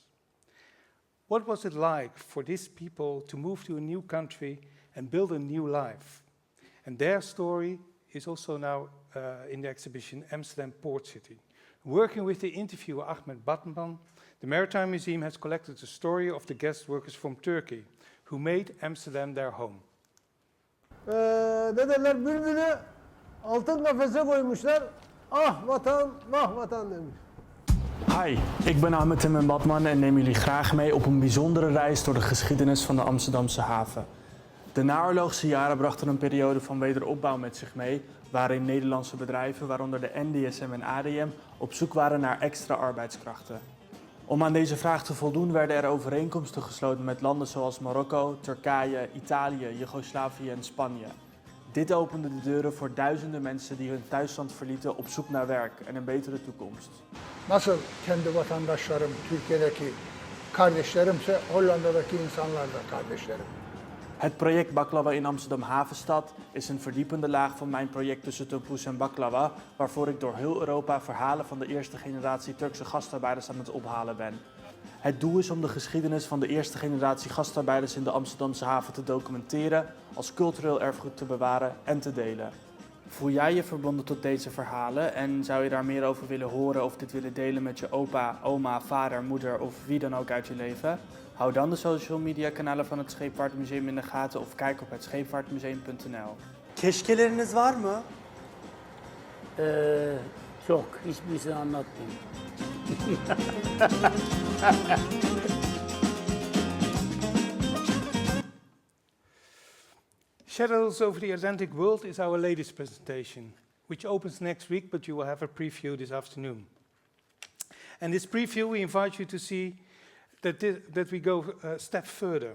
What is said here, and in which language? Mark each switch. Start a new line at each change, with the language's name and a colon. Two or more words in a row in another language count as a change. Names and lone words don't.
English: What was it like for these people to move to a new country and build a new life? And their story is also now in the exhibition Amsterdam Port City. Working with the interviewer Ahmet Batman, the Maritime Museum has collected the story of the guest workers from Turkey who made Amsterdam their home.
Turkish: Dedeler bülbülü altın kafese koymuşlar. Ah vatan, vah vatan demiş.
Dutch: Hi, ik ben Ahmet Batman en neem jullie graag mee op een bijzondere reis door de geschiedenis van de Amsterdamse haven. De naoorlogse jaren brachten een periode van wederopbouw met zich mee, waarin Nederlandse bedrijven, waaronder de NDSM en ADM, op zoek waren naar extra arbeidskrachten. Om aan deze vraag te voldoen werden er overeenkomsten gesloten met landen zoals Marokko, Turkije, Italië, Joegoslavië en Spanje. Dit opende de deuren voor duizenden mensen die hun thuisland verlieten op zoek naar werk en een betere toekomst.
Turkish: Nasıl kendi vatandaşlarım Türkiye'deki kardeşlerimse Hollanda'daki insanlar da kardeşlerim.
Dutch: Het project Baklava in Amsterdam Havenstad is een verdiepende laag van mijn project Tussen Tompoes en Baklava, waarvoor ik door heel Europa verhalen van de eerste generatie Turkse gastarbeiders aan het ophalen ben. Het doel is om de geschiedenis van de eerste generatie gastarbeiders in de Amsterdamse haven te documenteren, als cultureel erfgoed te bewaren en te delen. Voel jij je verbonden tot deze verhalen en zou je daar meer over willen horen of dit willen delen met je opa, oma, vader, moeder of wie dan ook uit je leven? Hou dan de
English: social media
Dutch: kanalen van het Scheepvaartmuseum in de gaten of kijk op hetscheepvaartmuseum.nl.
Turkish: Keşkeleriniz var mı? Çok. Hiçbirisini anlatmayayım.
English: Shadows Over the Atlantic World is our latest presentation, which opens next week, but you will have a preview this afternoon. And this preview, we invite you to see that we go a step further.